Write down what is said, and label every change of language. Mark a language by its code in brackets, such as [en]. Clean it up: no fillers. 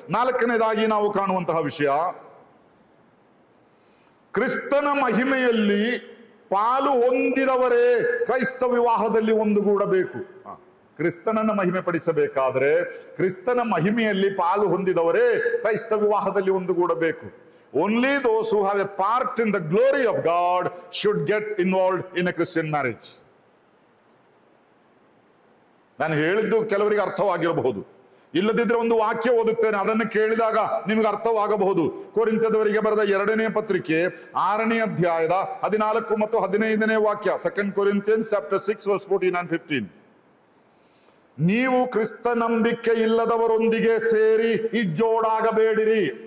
[kn] 4ನೇದಾಗಿ ನಾವು ಕಾಣುವಂತಹ ವಿಷಯ, ಕ್ರಿಸ್ತನ ಮಹಿಮೆಯಲ್ಲಿ ಪಾಲು ಹೊಂದಿದವರೇ ಕ್ರೈಸ್ತ ವಿವಾಹದಲ್ಲಿ ಒಂದುಗೂಡಬೇಕು. ಕ್ರಿಸ್ತನನ್ನು ಮಹಿಮೆ ಪಡಿಸಬೇಕಾದ್ರೆ ಕ್ರಿಸ್ತನ ಮಹಿಮೆಯಲ್ಲಿ ಪಾಲು ಹೊಂದಿದವರೇ ಕ್ರೈಸ್ತ ವಿವಾಹದಲ್ಲಿ ಒಂದುಗೂಡಬೇಕು. [en] Only those who have a part in the glory of God should get involved in a Christian marriage. [kn] ನಾನು ಹೇಳಿದ್ದು ಕೆಲವರಿಗೆ ಅರ್ಥವಾಗಿರಬಹುದು, ಇಲ್ಲದಿದ್ರೆ ಒಂದು ವಾಕ್ಯ ಓದುತ್ತೇನೆ, ಅದನ್ನು ಕೇಳಿದಾಗ ನಿಮಗೆ ಅರ್ಥವಾಗಬಹುದು. ಕೊರಿಂಥದವರಿಗೆ ಬರೆದ 2ನೇ ಪತ್ರಿಕೆ 6ನೇ ಅಧ್ಯಾಯದ 14 ಮತ್ತು 15ನೇ ವಾಕ್ಯ. [en] 2 Corinthians chapter 6 verse 14 and 15. [kn] ನೀವು ಕ್ರಿಸ್ತ ನಂಬಿಕೆ ಇಲ್ಲದವರೊಂದಿಗೆ ಸೇರಿ ಇಜ್ಜೋಡಾಗಬೇಡಿರಿ.